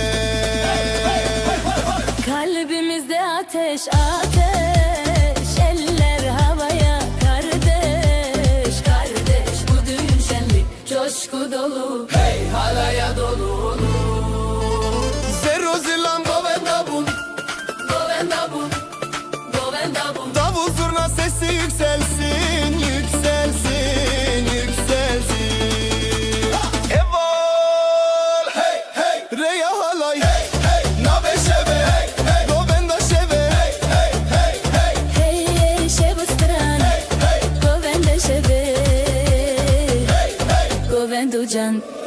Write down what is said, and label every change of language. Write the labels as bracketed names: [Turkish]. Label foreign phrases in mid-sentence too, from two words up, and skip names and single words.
[Turkish] Kalbimizde ateş ateş, eller havaya, kardeş kardeş, bu düğün şenlik coşku dolu, hey halaya dolu. [Kurdish] Zero zilam govenda bun, Govenda bun, govenda bun. [Turkish] davul zurna sesi yükselsin, yükselsin, yükselsin. [Kurdish] Evol hey hey reya halay hey hey, nave şeve hey hey, govenda şeve hey hey hey hey. Hey hey şevo stran, Hey hey govenda şeve, hey hey. govendo can.